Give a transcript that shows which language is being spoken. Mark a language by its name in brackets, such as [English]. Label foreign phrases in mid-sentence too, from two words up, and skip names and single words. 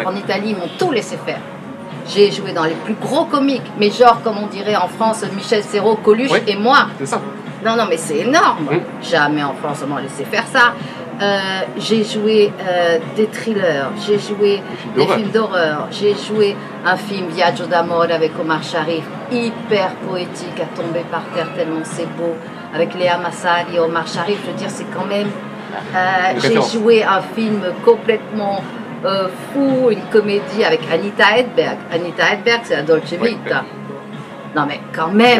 [French] En Italie, ils m'ont tout laissé faire. J'ai joué dans les plus gros comiques, mais genre, comme on dirait en France, Michel Serrault, Coluche et moi. C'est ça. Non, mais c'est énorme. Jamais en France, on m'a laissé faire ça. J'ai joué des thrillers, j'ai joué des films d'horreur, j'ai joué un film Viaggio d'amore avec Omar Sharif, hyper poétique, à tomber par terre tellement c'est beau, avec Léa Massari et Omar Sharif. Je veux dire, c'est quand même... j'ai joué un film complètement fou, une comédie avec Anita Hedberg. Anita Hedberg, c'est la Dolce Vita. Non mais quand même,